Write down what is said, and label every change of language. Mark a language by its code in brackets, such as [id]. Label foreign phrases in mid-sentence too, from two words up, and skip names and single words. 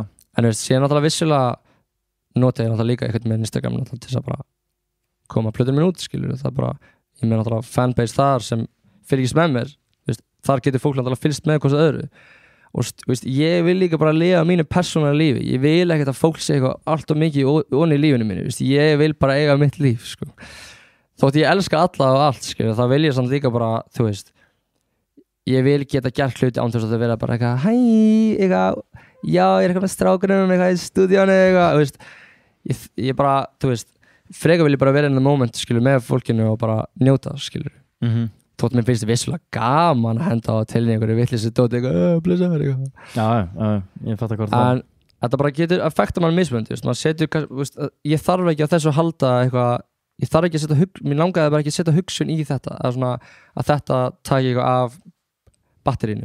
[is] En þú veist, síðan náttúrulega vissulega nota ég náttúrulega líka eitthvað með Instagram náttúrulega til þess að bara koma plötur minn út, skilur það bara, ég með náttúrulega fanbase þar sem fylgist með mér, þú veist, þar getur fólk náttúrulega fylgst með eitthvað öðru og þú veist, ég vil líka bara lifa mínu persónulega lífi, ég vil ekkert að fólk sé eitthvað allt og mikið onni í lífinu mínu, þú veist, ég vil bara eiga mitt líf, sko. Þótt ég elska alla og allt, skilur, það vil ég samt líka bara, þú veist, ég vil geta gert hluti án til þess að vera bara eitthvað, hæ, eitthvað, já, ég er eitthvað með strákunum, eitthvað í stúdíónu, eitthvað, þú veist, ég bara, þú veist, frekar vil ég bara vera [en] in the moment, [is] skilur, með fólkinu og bara njóta, skilur. Þótt mér finnst vissulega gaman að henda á til einhverju vitleysu dóti, eitthvað, blessa mér, eitthvað. Já, ég fattar hvort það. En þetta bara getur affekta mann mismunandi, þú veist, maður setur, þú veist, ég þarf ekki á þessu að halda eitthvað, ég þarf ekki að setja mér langaði bara ekki að setja hugsun í þetta, svona, að þetta taki eitthvað af batterínu.